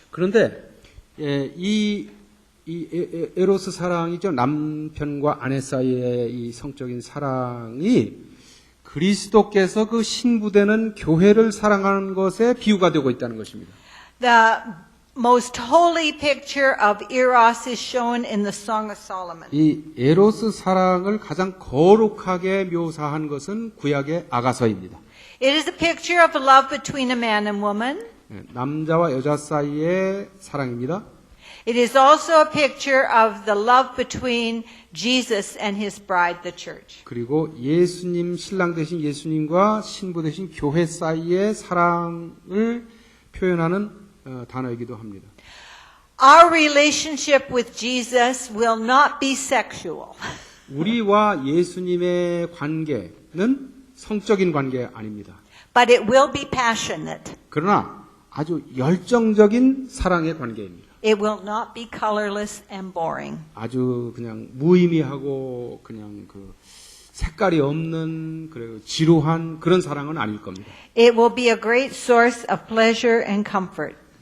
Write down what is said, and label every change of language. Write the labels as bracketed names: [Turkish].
[Korean] 그런데 이 에로스 사랑이죠. 남편과 아내 사이의 이 성적인 사랑이 그리스도께서 그 신부되는 교회를 사랑하는 것에 비유가 되고 있다는 것입니다. [English] The most holy picture of eros is shown in the Song of Solomon. [Korean] 이 에로스 사랑을 가장 거룩하게 묘사한 것은 구약의 아가서입니다. [English] It is a picture of love between a man and woman. [Korean] 남자와 여자 사이의 사랑입니다. [English] It is also a picture of the love between Jesus and his bride, the church. [Korean] 그리고 예수님, 신랑 되신 예수님과 신부 되신 교회 사이의 사랑을 표현하는 단어이기도 합니다. [English] Our relationship with Jesus will not be sexual. [Korean] 우리와 예수님의 관계는 성적인 관계 아닙니다. [English] But it will be passionate. [Korean] 그러나 아주 열정적인 사랑의 관계입니다. [English] It will not be colorless and boring. [Korean] 아주 그냥 무의미하고 그냥 그 색깔이 없는 그리고 지루한 그런 사랑은 아닐 겁니다. [English] It will be a great source of pleasure and comfort.